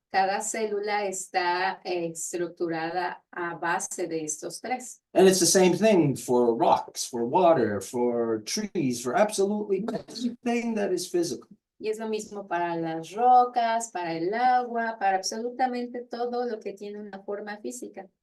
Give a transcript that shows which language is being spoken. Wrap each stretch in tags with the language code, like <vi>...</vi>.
<es>cada célula está estructurada a base de estos tres.</es> <en>And it's the same thing for rocks, for water, for trees, for absolutely everything that is physical.</en> <es>Y es lo mismo para las rocas, para el agua, para absolutamente todo lo que tiene una forma física.</es>